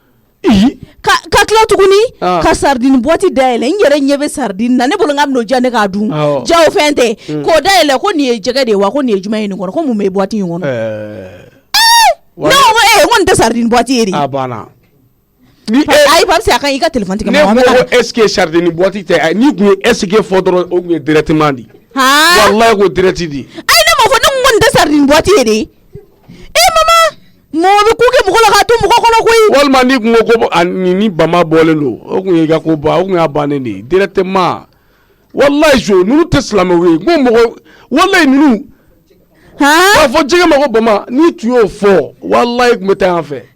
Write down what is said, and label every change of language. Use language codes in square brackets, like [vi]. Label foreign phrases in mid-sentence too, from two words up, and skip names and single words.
[bm] ka tila tuguni ka [fr] sardine boîte [bm] dayɛlɛ n yɛrɛ ɲɛ bɛ sardine na ne bolo n ka minɛ o ja ne k'a dun ja o fɛn tɛ k'o dayɛlɛ ko nin ye jɛgɛ de ye wa ko nin ye jumɛn ye nin kɔnɔ ko mun bɛ boîte in kɔnɔ ne ko ko nin tɛ [fr] sardine boîte [bm] ye de a banna ayi Papsi a kan i ka téléphone tigɛ ne ko [fr] est-ce que sardine boîte [bm] tɛ n'i kun ye [fr] est-ce que [bm] fɔ dɔrɔn o kun ye directement di wallahi ko direct di ayi ne m'o fɔ ne ko nin tɛ [fr] sardine boîte [bm] ye de mama mɔgɔ bɛ ko kɛ mɔgɔ la k'a to mɔgɔ kɔnɔ koyi walima n'i kun ko ni bama bɔlen don o kun ye i ka ko ban o kun y'a bannen de ye directement wallahi jo ninnu tɛ silamɛw ye n ko mɔgɔ wallahi ninnu k'a fɔ jɛgɛ ma ko bama n'i tun y'o fɔ wallahi kun bɛ taa yan fɛ